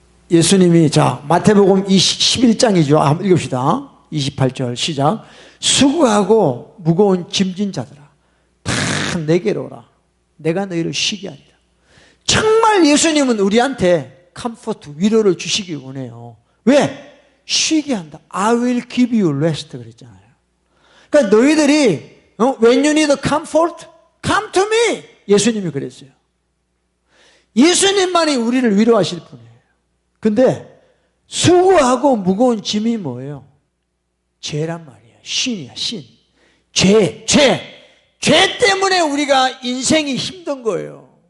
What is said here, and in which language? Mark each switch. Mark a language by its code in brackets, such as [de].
[ko] 예수님이, 자, 마태복음 11장이죠. 한번 읽읍시다. 28절 시작. 수고하고 무거운 짐진 자들아, 다 내게로 오라. 내가 너희를 쉬게 하리라. 정말 예수님은 우리한테 컴포트, 위로를 주시기 원해요. 왜? 쉬게 한다. [en] I will give you rest [ko] 그랬잖아요. 그러니까 너희들이 [en] when you need comfort, come to me. [ko] 예수님이 그랬어요. 예수님만이 우리를 위로하실 분이에요. 근데 수고하고 무거운 짐이 뭐예요? 죄란 말이에요. 신이야, 신. 죄 때문에 우리가 인생이 힘든 거예요.